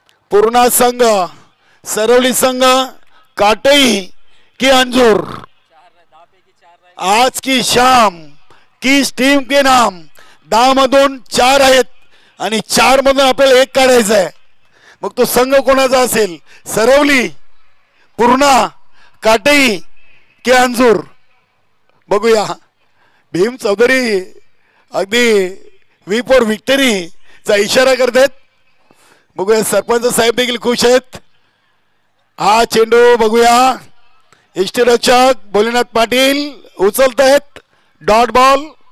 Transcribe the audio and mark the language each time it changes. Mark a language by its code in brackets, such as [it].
[hi] पूर्णा संघ, सरवली संघ, काटई की अंजूर, आज की शाम किस टीम के नाम. [mr] 10 मधून 4 आहेत आणि 4 मधून आपल्याला 1 काढायचा आहे. मग तो संघ कोणाचा असेल? सरवली, पूर्णा, काटई की अंजूर. बघूया. भीम चौधरी अगदी वी फॉर विक्टरीचा इशारा करतात. बघूया. सरपंच साहेब देखील खुश आहेत. हा चेंडू बघूया. यष्टीरक्षक भोलेनाथ पाटील उचलत आहेत. Dot ball.